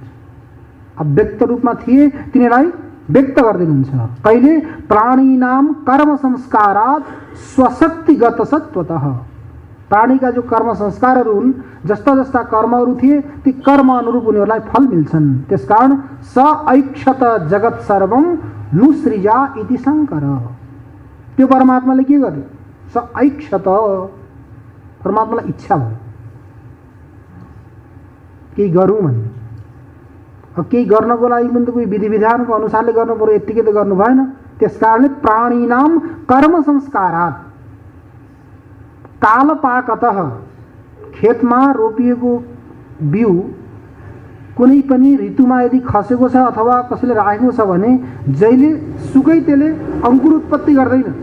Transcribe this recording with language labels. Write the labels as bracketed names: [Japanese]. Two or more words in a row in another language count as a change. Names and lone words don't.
[Nepali] अव्यक्त रूपमा थिए तिनीलाई व्यक्त गरिदिनुहुन्छ। कहिले [Sanskrit] प्राणीनाम कर्म संस्कारात् स्वशक्तिगत सत्वतः, [Nepali] प्राणीका जो कर्म संस्कारहरू हुन्, जस्ता जस्ता कर्महरू थिए ती कर्म अनुरूप उनीहरूलाई फल मिल्छन्। [Sanskrit] त्यसकारण स ऐक्षत जगत सर्वम नुसृजा इति शङ्कर, [Nepali] त्यो परमात्माले के गर्यो, [Sanskrit] स ऐक्षत, [Nepali] परमात्मालाई इच्छा भयो केही गरौँ भन्ने। अब केही गर्नको लागि पनि त कोही विधि विधानको अनुसारले गर्नु पर्यो, यत्तिकै त गर्नु भएन। त्यसकारणले [Sanskrit] प्राणीनाम कर्म संस्कारात् कालपाकतः, [Nepali] खेतमा रोपिएको बिउ कुनै पनि ऋतुमा यदि खसेको छ अथवा कसैले राखेको छ भने जहिले सुकै त्यसले अङ्कुर उत्पत्ति गर्दैन।